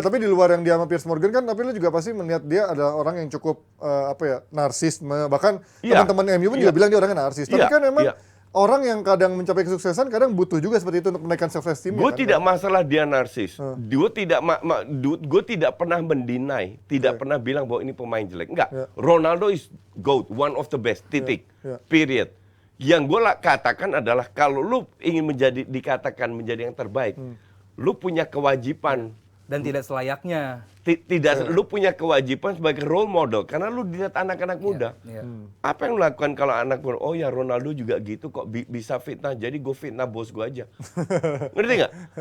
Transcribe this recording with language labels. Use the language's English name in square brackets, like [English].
[Indonesian] Nah, tapi di luar yang dia sama Piers Morgan kan, tapi lu juga pasti melihat dia adalah orang yang cukup narsis, bahkan teman-teman MU pun juga bilang dia orangnya narsis. Tapi kan memang orang yang kadang mencapai kesuksesan kadang butuh juga seperti itu untuk menaikkan self-esteem. Gue tidak masalah dia narsis. Gue tidak pernah mendinai, tidak pernah bilang bahwa ini pemain jelek. Enggak. [English] Ronaldo is GOAT, one of the best. [Indonesian] Titik. [English] Period. [Indonesian] Yang gue katakan adalah kalau lu ingin dikatakan menjadi yang terbaik, lu punya kewajiban dan tidak selayaknya. Lu punya kewajiban sebagai role model karena lu dilihat anak-anak muda. Apa yang lu lakukan kalau anak muda? Oh ya Ronaldo juga gitu kok bisa fitnah, jadi gue fitnah bos gue aja. Ngerti nggak?